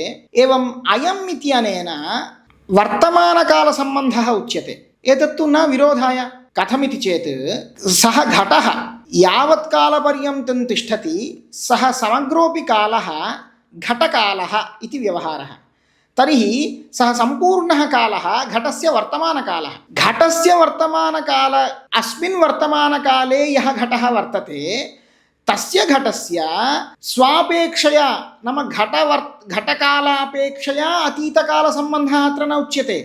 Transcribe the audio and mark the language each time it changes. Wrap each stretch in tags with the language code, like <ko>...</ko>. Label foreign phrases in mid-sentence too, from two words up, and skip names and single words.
<sa>ఏవం అయం ఇత్యనేన వర్తమానకాల సంబంధः ఉచ్యతే. ఏతత్తు న విరోధాయ. కథమితి చేత్ సహ ఘటः యావత్ కాలపర్యంతం తిష్టతి సహ సమగ్రోపి కాలः ఘటకాలः ఇతి వ్యవహారः. तर्हि सः सम्पूर्णः कालः घटस्य वर्तमानकालः. घटस्य वर्तमानकाल अस्मिन् वर्तमानकाले यः घटः वर्तते तस्य घटस्य स्वापेक्षया नाम घटकालापेक्षया अतीतकालसम्बन्धः अत्र न उच्यते.</sa>